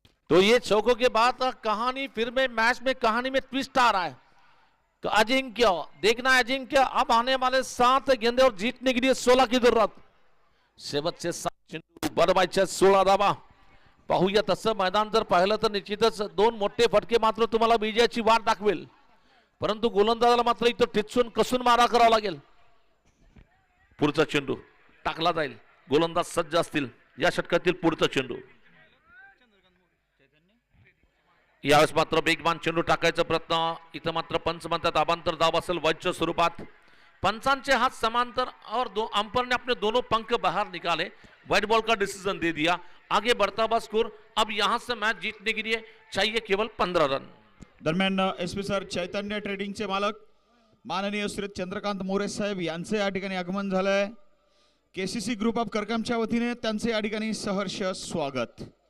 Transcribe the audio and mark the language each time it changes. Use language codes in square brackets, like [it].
[hi] तो ये चौकों के बाद कहानी फिर में मैच में कहानी में ट्विस्ट आ रहा है। तो अजिंक्य देखना है, अजिंक्य अब आने वाले 7 गेंदे और जीतने के लिए 16 की जरूरत। [mr] शेवटचे 7 चेंडू बनवायचे 16 धावा। पाहूया तसं मैदान जर पाहिलं तर निश्चितच 2 मोठे फटके मात्र तुम्हाला विजयाची वाट दाखवेल, परंतु गोलंदाजाला मात्र इथं ठिचून कसून मारा करावा लागेल। पुढचा चेंडू टाकला जाईल, गोलंदाज सज्ज असतील। या षटकातील पुढचा चेंडू, यावेळेस मात्र वेगवान चेंडू टाकायचा प्रयत्न। इथं मात्र पंच म्हणतात अबांतर धाव असेल वॉइडच्या स्वरूपात। [hi] पंचांचे हाथ समांतर और अंपायर ने अपने दोनों पंख बाहर निकाले, व्हाइट बॉल का डिसीजन दे दिया। आगे बढ़ता हुआ स्कोर, अब यहां से मैच जीतने के लिए चाहिए केवल 15 रन। [mr] दरम्यान एसपी सर चैतन्य ट्रेडिंगचे मालक माननीय श्री चंद्रकांत मोरे साहेब यांचे या ठिकाणी आगमन झालंय। केसीसी ग्रुप ऑफ करकमच्या वतीने त्यांचे या ठिकाणी सहर्ष स्वागत।